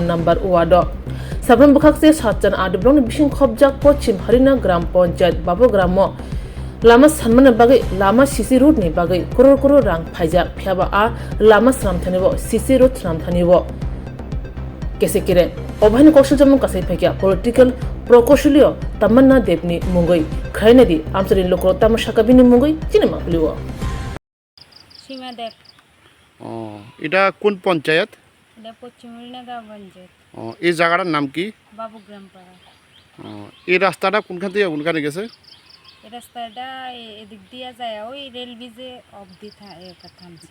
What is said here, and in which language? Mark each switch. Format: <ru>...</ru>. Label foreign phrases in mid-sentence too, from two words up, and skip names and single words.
<trp>number wado sabun bekhakse satjan ade blokni bising khobjak pochim harina gram panchayat babugramo lama sanmana bagai lama sisi road ni bagai koror rang phaijak phiaba a lama sram thanibo sisi road sram thanibo kese kire obhain kaushal jamu kasai phekya political prokoshuliyo tamanna devni mungoi khainadi amsari lokro tamashakabini mungoi cinema puliwo</trp> <bn>সীমা দেব এটা কোন পঞ্চায়েত? এটা পশ্চিম হরিণাগাঁও পঞ্চায়েত এই জায়গাটার নাম কি? বাবুগ্রাম পাড়া। এই রাস্তাটা কোনখান থেকে কোনখানে গেছে? এই রাস্তাটা এদিক দিয়ে যায় ওই রেল ব্রিজে অবধি থামছে।</bn>